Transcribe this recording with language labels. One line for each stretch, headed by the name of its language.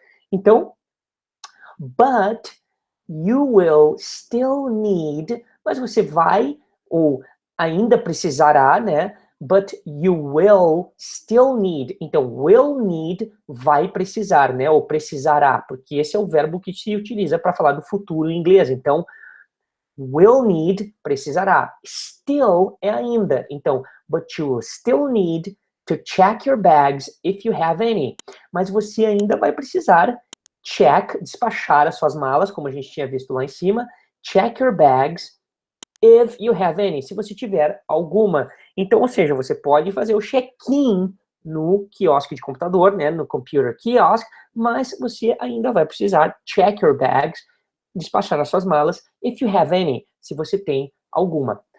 Portuguese: Então,
English: but you will still need,
Portuguese: mas você vai, ou ainda precisará, né,
English: but you will still need. Então, will need
Portuguese: vai precisar,
English: né?
Portuguese: Ou precisará, porque esse é o verbo que se utiliza para falar do futuro em inglês. Então,
English: will need,
Portuguese: precisará. Still é ainda.
English: Então, but you will still need to check your bags if you have any.
Portuguese: Mas você ainda vai precisar check, despachar as suas malas, como a gente tinha visto lá em cima.
English: Check your bags if you have any,
Portuguese: se você tiver alguma. Então, ou seja, você pode fazer o check-in no quiosque de computador, né, no computer kiosk, mas você ainda vai precisar
English: check your bags,
Portuguese: despachar as suas malas,
English: if you have any,
Portuguese: se você tem alguma.